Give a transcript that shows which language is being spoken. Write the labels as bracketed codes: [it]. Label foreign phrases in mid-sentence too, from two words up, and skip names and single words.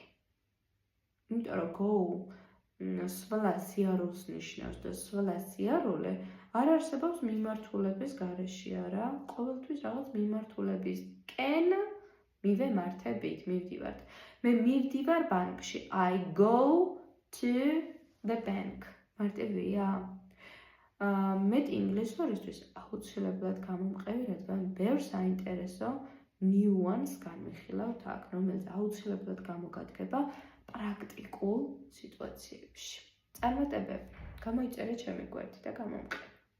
[ka] იმიტომ რომ go სვლა სიარულს ნიშნავს და სვლა სიარული არ არსებობს მიმართულების გარეშე, არა? ყოველთვის რაღაც მიმართულებისკენ მივემართებით, მივდივართ. მე მივდივარ ბანკში. [en] I go to the bank. [ka] მარტივია? მეტ ინგლისურისთვის აუცილებლად გამომყევი, რადგან ბევრ საინტერესო nuance განვიხილავთ აქ, რომელიც აუცილებლად გამოგადგება პრაქტიკულ სიტუაციებში. წარმატებები. გამოიწერეთ ჩემი გვერდი და გამომყევი.